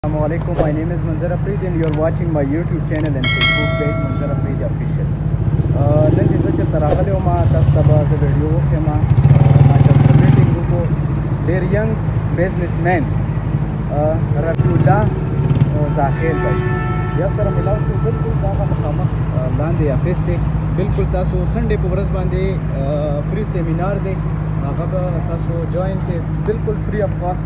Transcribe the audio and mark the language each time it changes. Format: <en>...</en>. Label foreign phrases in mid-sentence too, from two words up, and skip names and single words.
<en>Assalamualaikum, my name is Manzar Afridi and you're watching my YouTube channel and Facebook page Manzar Afridi Official.</en> <ps>نن چې زه چېرته راغلی وم تاسو ته به زه ویډیو وښیم ما چې سره میټینګ وکړو ډېر</ps> <en>young businessman</en> <ps>رفیع الله زاخیل بھائی یا سره ملاو شو بلکل دغه مخامخ لاندې افیس دی بلکل تاسو سنډې په ورځ باندې</ps> <en>free seminar</en> <ps>دی هغه به تاسو جوائن کړئ بلکل</ps> <en>free of cost</en>